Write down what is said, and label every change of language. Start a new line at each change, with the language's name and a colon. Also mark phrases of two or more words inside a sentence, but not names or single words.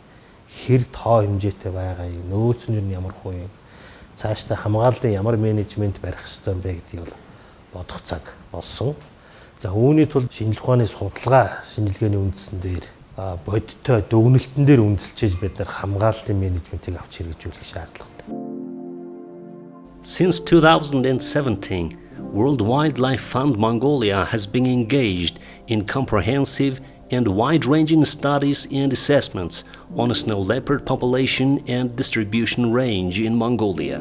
Mongolian: Хэр тоо хэмжээтэй байгаа юм, нөөц нь ямар хуу юм, цаашдаа хамгааллын ямар менежмент барих ёстой юм бэ гэдгийг бодох цаг болсон. За үүний тулд шинжилгээ ухааны судалгаа шинжилгээний үндсэн дээр бодиттой дүгнэлтэн дээр үндэслэж бид нар хамгааллын менежментийг авч хэрэгжүүлэх шаардлагатай.
English: Since 2017, World Wildlife Fund Mongolia has been engaged in comprehensive and wide-ranging studies and assessments on a snow leopard population and distribution range in Mongolia.